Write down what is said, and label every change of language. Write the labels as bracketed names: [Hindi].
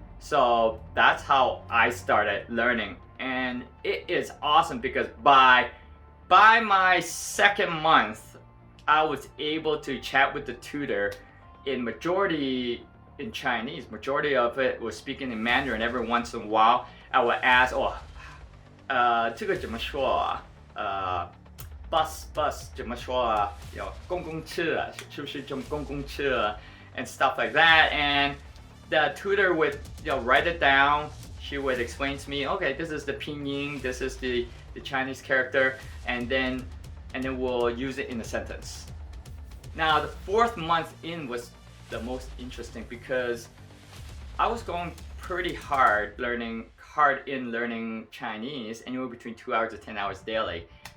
[English] So that's how I started learning, and it is awesome because by my 2nd month, I was able to chat with the tutor in majority in Chinese. Majority of it was speaking in Mandarin. Every once in a while, I would ask, [Chinese] 这个怎么说啊？bus 怎么说啊？公共车是不是这种公共车 [English] and stuff like that. And the tutor would write it down. She would explain to me, okay, this is the pinyin, this is the Chinese character, and then we'll use it in a sentence. Now the 4th month in was the most interesting because I was going pretty hard in learning Chinese, anywhere between 2 hours to 10 hours daily.